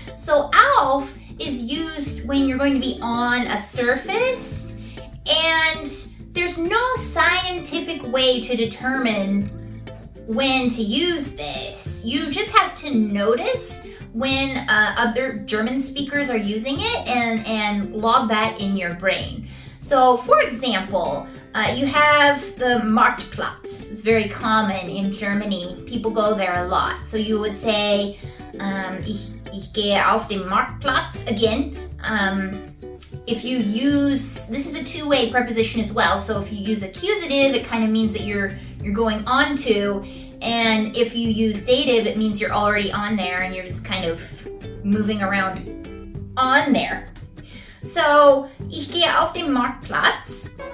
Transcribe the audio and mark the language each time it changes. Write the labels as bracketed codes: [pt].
[en] So auf is used when you're going to be on a surface, and there's no scientific way to determine when to use this. You just have to notice when other German speakers are using it and log that in your brain. So for example, you have the Marktplatz. It's very common in Germany. People go there a lot. So you would say, [de] ich gehe auf den Marktplatz. [en] Again, if you use, this is a two-way preposition as well. So if you use accusative, it kind of means that you're going on to. And if you use dative, it means you're already on there and you're just kind of moving around on there. [de] So, ich gehe auf den Marktplatz.